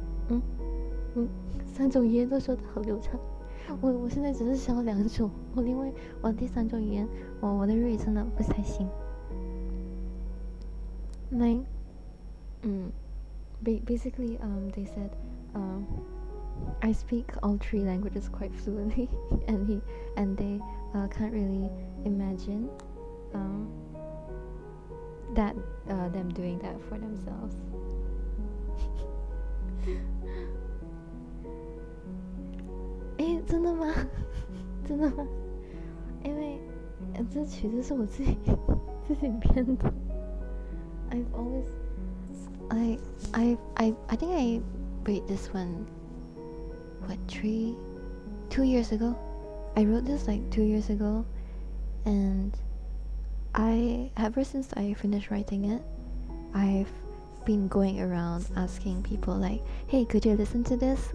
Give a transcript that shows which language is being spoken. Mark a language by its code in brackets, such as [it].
[zh] 嗯嗯，3种语言都说得好流畅。我现在只是想要2种，因为我第3种语言，我的日语真的不太行。 [en] Like, basically, they said, I speak all 3 languages quite fluently, and they can't really imagine that them doing that for themselves. [zh] 诶，真的吗？真的吗？因为这曲子是我自己编的。 [en] I've always, I think I wrote this one, what, 2 years ago? I wrote this like 2 years ago, and ever since I finished writing it, I've been going around asking people like, hey, could you listen to this?